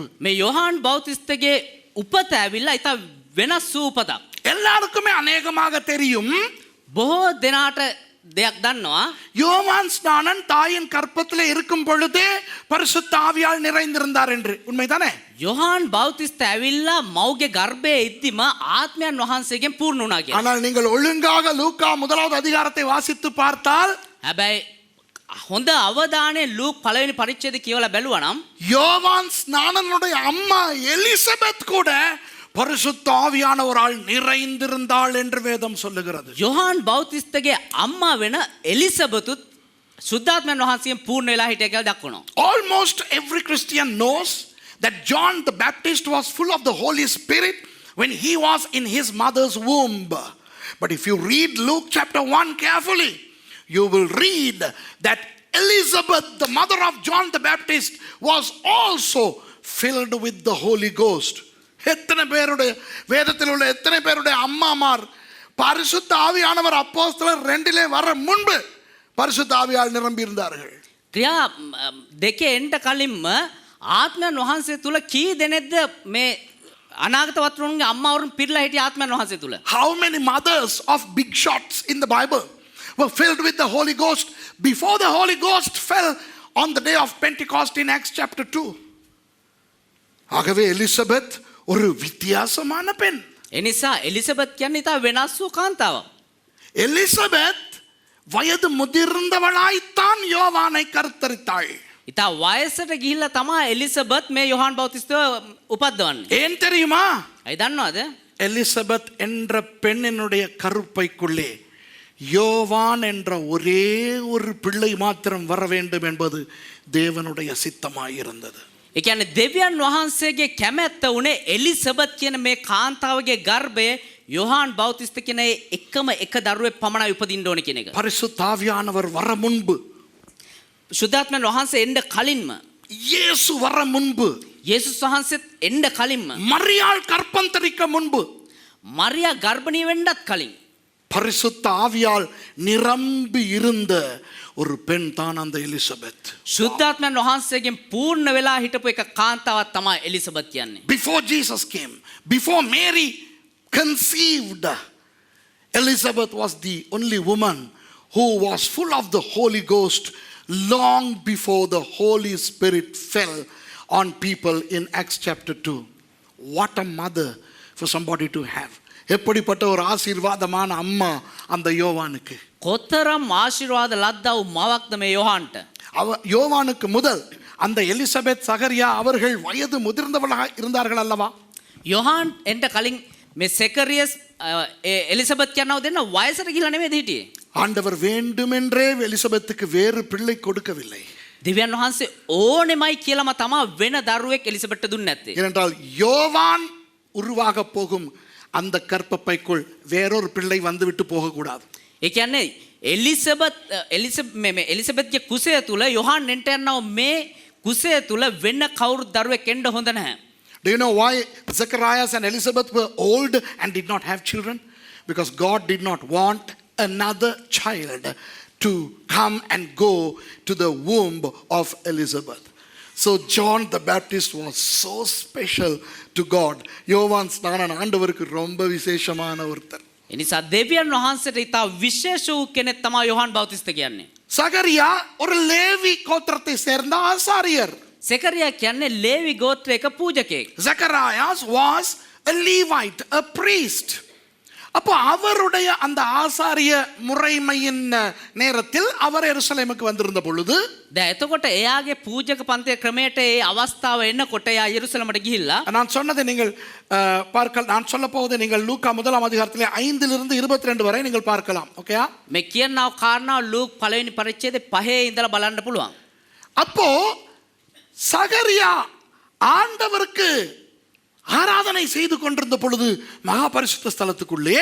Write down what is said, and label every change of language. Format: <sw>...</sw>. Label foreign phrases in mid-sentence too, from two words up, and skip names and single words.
<si>මේ යොහාන් බෞතිස්තගේ උපත ඇවිල්ලා ඉතා වෙනස් වූ උපතක්.</si> <ta>எல்லாருக்குமே அநேகமாக தெரியும்,</ta> <si>බොහෝ දෙනාට දෙයක් දන්නවා.</si> <ta>யோவான் ஸ்நானன் தாயின் கற்பத்திலே இருக்கும் பொழுதே பரிசுத்த ஆவியால் நிறைந்திருந்தார் என்று. உண்மைதானே?</ta> <si>යොහාන් බෞතිස්ත ඇවිල්ලා මව්ගේ ගර්භයේ ඉද්දිම ආත්මයන් වහන්සේගෙන් පූර්ණ වුණා කියලා.</si> <ta>ஆனால் நீங்கள் ஒழுங்காக லூக்கா 1வது அதிகாரத்தை வாசித்து பார்த்தால்</ta> <si>හැබැයි හොඳ අවධානයෙන් ලූක් පළවෙනි පරිච්ඡේදය කියවලා බැලුවා නම්</si> <ta>யோவான் ஸ்நானனுடைய அம்மா எலிசபெத் கூட பரிசுத்த ஆவியானவரால் நிறைந்திருந்தாள் என்று வேதம் சொல்லுகிறது.</ta> <si>යොහාන් බෞතිස්තගේ අම්මා වෙන එලිසබෙතුත් සුද්ධාත්මයන් වහන්සේගෙන් පූර්ණ වෙලා හිටිය කියලා දක්වනවා.</si> <en>Almost every Christian knows that John the Baptist was full of the Holy Spirit when he was in his mother's womb. But if you read Luke chapter 1 carefully, you will read that Elizabeth, the mother of John the Baptist, was also filled with the Holy Ghost.</en> <ta>எத்தனை பேருடைய வேதத்தில் உள்ள எத்தனை பேருடைய அம்மாமார் பரிசுத்த ஆவியானவர் அப்போஸ்தலர் 2 வர முன்பு பரிசுத்த ஆவியால் நிரம்பி இருந்தார்கள்.</ta> <si>ක්‍රියා දෙකේ එන්න කලින්ම ආත්මයන් වහන්සේ තුල කී දෙනෙක්ද මේ අනාගත වතුරුන්ගේ අම්මාවරුන් පිරලා හිටිය ආත්මයන් වහන්සේ තුල?</si> <en>How many mothers of big shots in the Bible were filled with the Holy Ghost before the Holy Ghost fell on the day of Pentecost in Acts chapter 2?</en> <ta>ஆகவே எலிசபெத் ஒரு வித்தியாசமான பெண்.</ta> <si>එනිසා එලිසබෙත් කියන්නේ ඉතා වෙනස් වූ කාන්තාවක්.</si> <ta>எலிசபெத் வயது முதிர்ந்தவளாய்த்தான் யோவானை கருத்தரித்தாள்.</ta> <si>ඉතා වයසට ගිහිල්ලා තමා එලිසබෙත් මේ යොහාන් බෞතිස්තව උපද්දවන්නේ.</si> <ta>ஏன் தெரியுமா?</ta> <si>ඇයි දන්නවද?</si> <ta>எலிசபெத் என்ற பெண்ணினுடைய கருப்பைக்குள்ளே யோவான் என்ற ஒரே ஒரு பிள்ளை மாத்திரம் வர வேண்டும் என்பது தேவனுடைய சித்தமாயிருந்தது.</ta> <si>ඒ කියන්නේ දෙවියන් වහන්සේගේ කැමැත්ත උනේ එලිසබෙත් කියන මේ කාන්තාවගේ ගර්භයේ යොහාන් බෞතිස්ත කියන එකම එක දරුවෙක් පමණයි උපදින්න ඕනේ කියන එක.</si> <ta>பரிசுத்த ஆவியானவர் வர முன்பு,</ta> <si>සුද්ධාත්මයන් වහන්සේ එන්න කලින්ම,</si> <ta>இயேசு வர முன்பு,</ta> <si>යේසුස් වහන්සේත් එන්න කලින්ම,</si> <ta>மரியாள் கற்பந்தரிக்க முன்பு,</ta> <si>මරියා ගර්භණී වෙන්නත් කලින්</si> <ta>பரிசுத்த ஆவியால் நிரம்பி இருந்த ஒரு பெண் தான் அந்த எலிசபெத்.</ta> <si>සුද්ධාත්මයන් වහන්සේගෙන් පූර්ණ වෙලා හිටපු එක කාන්තාවක් තමයි එලිසබෙත් කියන්නේ.</si> <en>Before Jesus came, before Mary conceived, Elizabeth was the only woman who was full of the Holy Ghost long before the Holy Spirit fell on people in Acts chapter 2. What a mother for somebody to have.</en> <ta>எப்படிப்பட்ட ஒரு ஆசீர்வாதமான அம்மா அந்த யோவானுக்கு.</ta> <si>කොතරම් ආශිර්වාද ලද්දා වූ මවක්ද මේ යොහාන්ට.</si> <ta>யோவானுக்கு முதல் அந்த எலிசபெத் சகரியா அவர்கள் வயது முதிர்ந்தவர்களாக இருந்தார்கள் அல்லவா?</ta> <si>යොහාන් එන්න කලින් මේ සෙකරියස් එලිසබෙත් කියනවා දෙන්න වයසට ගිහලා නෙමෙයි හිටියේ.</si> <ta>ஆண்டவர் வேண்டுமென்றே எலிசபெத்துக்கு வேறு பிள்ளை கொடுக்கவில்லை.</ta> <si>දෙවියන් වහන්සේ ඕනෙමයි කියලාම තමයි වෙන දරුවෙක් එලිසබෙත්ට දුන්නේ නැත්තේ.</si> <ta>ஏனென்றால் யோவான் உருவாக போகும் அந்த கற்பப்பைக்குள் வேறொரு பிள்ளை வந்துவிட்டு போகக்கூடாது.</ta> <si>ඒ කියන්නේ එලිසබෙත්ගේ කුසය තුල යොහාන් එන්ට යනවා මේ කුසය තුල වෙන කවුරු දරුවෙක් එන්න හොඳ නැහැ.</si> <en>Do you know why Zacharias and Elizabeth were old and did not have children? Because God did not want another child to come and go to the womb of Elizabeth. So John the Baptist was so special to God.</en> <ta>யோவான் ஸ்நானன் ஆண்டவருக்கு ரொம்ப விசேஷமான ஒருத்தர்.</ta> <si>එනිසා දෙවියන් වහන්සේට ඉතා විශේෂ වූ කෙනෙක් තමයි යොහන් බෞතිස්ත කියන්නේ.</si> <ta>சகரியா ஒரு லேவி கோத்திரத்தை சேர்ந்த ஆசாரியர்.</ta> <si>සෙකරියා කියන්නේ ලේවි ගෝත්‍රයක පූජකයෙක්.</si> <en>Zacharias was a Levite, a priest.</en> <ta>அப்போ அவருடைய அந்த ஆசாரிய முறைமையின் நேரத்தில் அவர் எருசலேமுக்கு வந்திருந்த பொழுது</ta> <si>දැන් එතකොට එයාගේ පූජක පන්තිය ක්‍රමයට ඒ අවස්ථාව එන්නකොට එයා යෙරුසලමට ගිහිල්ලා</si> <ta>நான் சொன்னதை நீங்கள் நான் சொல்ல போவதை நீங்கள் லூக்கா முதலாம் அதிகாரத்திலே 5 இருந்து 22 வரை நீங்கள் பார்க்கலாம். ஓகேயா?</ta> <si>මේ කියනව කාරණා ලූක් පළවෙනි පරිච්ඡේදයේ 5 ඉඳලා බලන්න පුළුවන්.</si> <ta>அப்போ சகரியா ஆண்டவருக்கு ஆராதனை செய்து கொண்டிருந்த பொழுது மகா பரிசுத்த ஸ்தலத்துக்குள்ளே</ta>